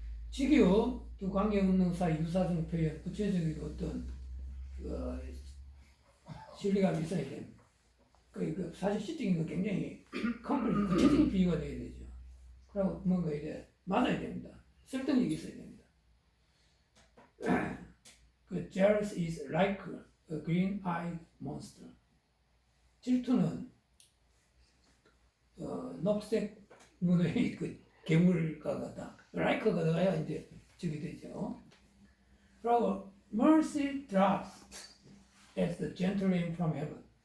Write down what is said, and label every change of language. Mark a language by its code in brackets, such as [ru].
[ko] 직유 두 관계 없는 사이 유사적 표현 구체적이고 어떤 신뢰감이 있어야 됩니다. 사실 시적인 건 굉장히 구체적인 비유가 되어야 되죠. 그리고 뭔가 이제 맞아야 됩니다. 설득력이 있어야 됩니다. [en] Jealous is like a green-eyed monster. [ko] 질투는 녹색 눈의 괴물과 같다. like가 들어가야 이제 적이 되죠. 그리고 [en] mercy drops as the gentle rain from heaven.